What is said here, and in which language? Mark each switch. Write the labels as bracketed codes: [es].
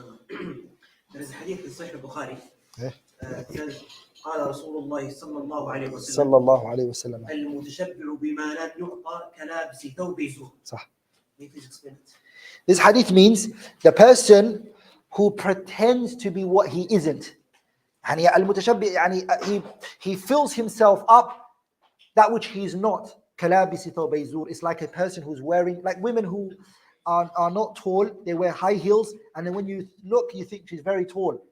[en] There is a hadith in Sahih Bukhari. [ar] Says, قال رسول الله صلى الله عليه وسلم صلى الله عليه وسلم. المتشبع بما لم يعطى كلابس ثوب زور. صح. [en] May you please explain it? This hadith means the person who pretends to be what he isn't. And he fills himself up that which he is not. [ar] كلابس ثوب زور. [en] It's like a person who's wearing, like women who are not tall, they wear high heels, and then when you look, you think she's very tall.